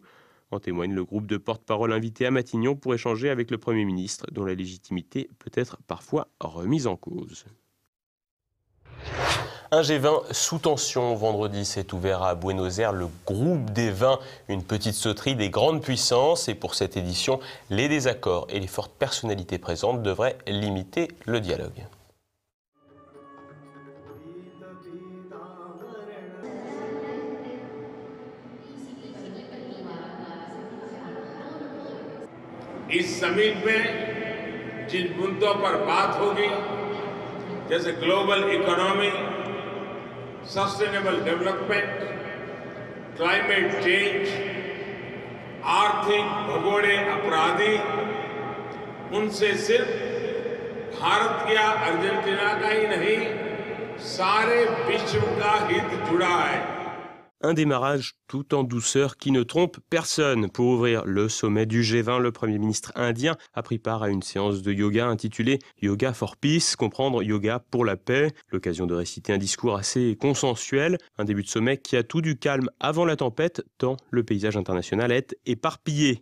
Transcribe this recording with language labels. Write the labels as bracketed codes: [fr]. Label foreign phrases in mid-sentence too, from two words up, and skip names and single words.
[fr] En témoigne le groupe de porte-parole invité à Matignon pour échanger avec le Premier ministre, dont la légitimité peut être parfois remise en cause. Un G20 sous tension. Vendredi s'est ouvert à Buenos Aires le groupe des 20, une petite sauterie des grandes puissances. Et pour cette édition, les désaccords et les fortes personnalités présentes devraient limiter le dialogue. [hi] इस समिट में जिन मुद्दों पर बात होगी जैसे [en] global economy, sustainable development, climate change, [hi] आर्थिक भगोड़े अपराधी, उनसे सिर्फ भारत या अर्जेंटीना का ही नहीं, सारे विश्व का हित जुड़ा है। [fr] Un démarrage tout en douceur qui ne trompe personne. Pour ouvrir le sommet du G20, le Premier ministre indien a pris part à une séance de yoga intitulée « Yoga for Peace », comprendre yoga pour la paix. L'occasion de réciter un discours assez consensuel. Un début de sommet qui a tout du calme avant la tempête, tant le paysage international est éparpillé.